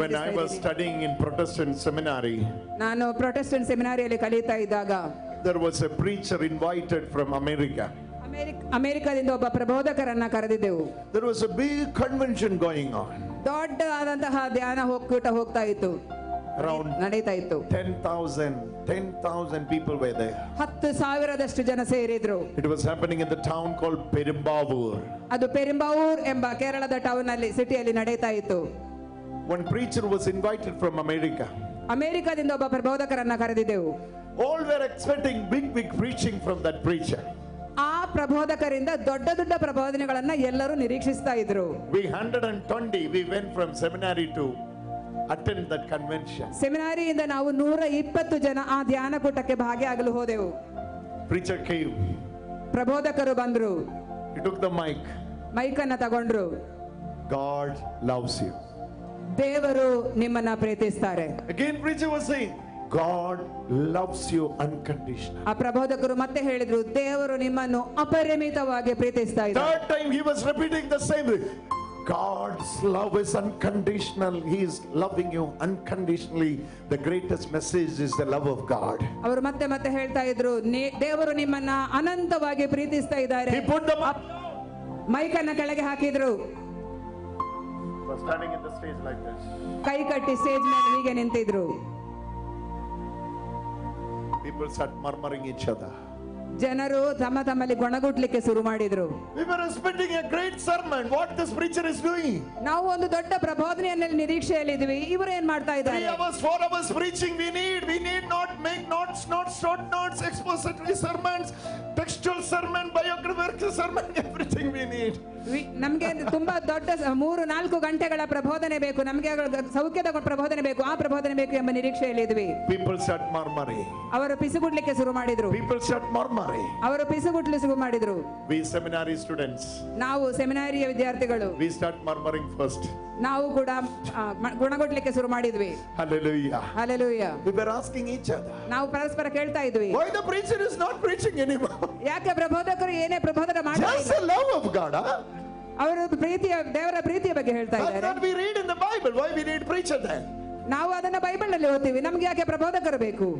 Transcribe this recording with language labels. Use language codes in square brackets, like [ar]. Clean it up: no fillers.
[en] when I was studying in Protestant seminary. [kn] ನಾನು Protestant ಸೆಮಿನಾರಿಯಲ್ಲಿ ಕಲಿತಾ ಇದ್ದಾಗ [en] There was a preacher invited from America. [kn] ಅಮೆರಿಕದಿಂದ ಒಬ್ಬ ಪ್ರಬೋಧಕರನ್ನ ಕರೆದಿದ್ದೆವು. [en] There was a big convention going on. [kn] ದೊಡ್ಡ ಆದಂತಹ ಧ್ಯಾನ ಒಕ್ಕೂಟ ಹೋಗ್ತಾ ಇತ್ತು, [en] Around [kn] ನಡೀತಾ ಇತ್ತು. [en] 10,000 people were there. [kn] 10,000 ಜನ ಸೇರಿದ್ರು. [en] It was happening in the town called Perumbavoor. [kn] ಅದು ಪೆರುಂಬಾವೂರ್ ಎಂಬ ಕೇರಳದ ಟೌನ್ ಅಲ್ಲಿ, ಸಿಟಿಯಲ್ಲಿ ನಡೀತಾ ಇತ್ತು. [en] One preacher was invited from America. [kn] ಅಮೆರಿಕದಿಂದ ಒಬ್ಬ ಪ್ರಬೋಧಕರನ್ನ ಕರೆದಿದ್ದೆವು. [en] All were expecting big preaching from that preacher. [kn] ಆ ಪ್ರಬೋಧಕರಿಂದ ದೊಡ್ಡ ದೊಡ್ಡ ಪ್ರಬೋಧನೆಗಳನ್ನ ಎಲ್ಲರೂ ನಿರೀಕ್ಷಿಸ್ತಾ ಇದ್ರು. [en] We 120 we went from seminary to attend that convention. [kn] ಸೆಮಿನಾರಿಯಿಂದ ನಾವು 120 ಜನ ಆ ಧ್ಯಾನ ಕೂಟಕ್ಕೆ ಭಾಗಿಯಾಗಲು ಹೋದೆವು. [en] Preacher came. [kn] ಪ್ರಬೋಧಕರು ಬಂದ್ರು. [en] He took the mic. [kn] Mic ಅನ್ನ ತಗೊಂಡ್ರು. [en] God loves you. [kn] ದೇವರು ನಿಮ್ಮನ್ನ ಪ್ರೀತಿಸ್ತಾರೆ. [en] Again preacher was saying, God loves you unconditionally. [kn] ಆ ಪ್ರಬೋಧಕರು ಮತ್ತೆ ಹೇಳಿದ್ರು, ದೇವರು ನಿಮ್ಮನ್ನು ಅಪರಿಮಿತವಾಗಿ ಪ್ರೀತಿಸ್ತಾ ಇದ್ದಾರೆ. [en] Third time he was repeating the same thing. God's love is unconditional. He is loving you unconditionally. The greatest message is the love of God. [kn] ಅವರು ಮತ್ತೆ ಮತ್ತೆ ಹೇಳ್ತಾ ಇದ್ರು, ದೇವರು ನಿಮ್ಮನ್ನ ಅನಂತವಾಗಿ ಪ್ರೀತಿಸ್ತಾ ಇದ್ದಾರೆ. [en] He put them up. [kn] Mic ಅನ್ನ ಕೆಳಗೆ ಹಾಕಿದ್ರು. [en] Was standing in the stage like this. [kn] ಕೈ ಕಟ್ಟಿ ಸ್ಟೇಜ್ ಮೇಲೆ ಹೀಗೆ ನಿಂತಿದ್ರು. [en] People start murmuring each other. [kn] ಜನರು ತಮ್ಮಲ್ಲಿ ಗೊಣಗುಟ್ಲಿಕ್ಕೆ ಶುರು ಮಾಡಿದ್ರು. [en] We were expecting a great sermon. What this preacher is doing? [kn] ನಾವು ಒಂದು ದೊಡ್ಡ ಪ್ರಬೋಧನೆಯನ್ನು ನಿರೀಕ್ಷೆಯಲ್ಲಿ ಇದ್ವಿ. ಇವರು ಏನ್ ಮಾಡ್ತಾ [en] 3 [kn] ಇದ್ದಾರೆ? [en] hours, 4 hours preaching. We need not make notes, short notes, expository sermons, textual sermon, biographical sermon, everything. everything we need. [kn] ನಮ್ಗೆ ತುಂಬಾ ದೊಡ್ಡ 3-4 ಗಂಟೆಗಳ ಪ್ರಬೋಧನೆ ಬೇಕು, ನಮ್ಗೆ ಸೌಖ್ಯದ ಪ್ರಬೋಧನೆ ಬೇಕು, ಆ ಪ್ರಬೋಧನೆ ಬೇಕು ಎಂಬ ನಿರೀಕ್ಷೆಯಲ್ಲಿ ಇದ್ವಿ. [en] People start murmuring. [kn] ಅವರು ಪಿಸುಗುಡ್ಲಿಕ್ಕೆ ಶುರು ಮಾಡಿದ್ರು. [en] People start murmuring. [kn] ಅವರು ಪಿಸುಗುಡ್ಲು ಶುರು ಮಾಡಿದ್ರು. [en] We seminary students. [kn] ನಾವು ಸೆಮಿನಾರಿಯ ವಿದ್ಯಾರ್ಥಿಗಳು. [en] We start murmuring first. [kn] ನಾವು ಕೂಡ ಗುಣಗೊಡ್ಲಿಕ್ಕೆ ಶುರು ಮಾಡಿದ್ವಿ. [en] Hallelujah. Hallelujah. We were asking each other. [kn] ನಾವು ಪರಸ್ಪರ ಕೇಳ್ತಾ ಇದ್ವಿ. [en] Why the preacher is not preaching anymore? [kn] ಯಾಕೆ ಪ್ರಬೋಧಕರು ಏನೇ ಪ್ರಬೋಧನೆ ಮಾಡ್ತಾ [en] Just the love of God. [kn] ಅವರು ದೇವರ ಪ್ರೀತಿಯ ಬಗ್ಗೆ ಹೇಳ್ತಾ [en] That's [kn] ಇದ್ದಾರೆ. [en] what we read in the Bible. Why we need preacher then? [kn] ನಾವು ಅದನ್ನ ಬೈಬಲ್ ನಲ್ಲಿ ಓದ್ತೀವಿ, ನಮ್ಗೆ ಯಾಕೆ ಪ್ರಬೋಧಕರು ಬೇಕು?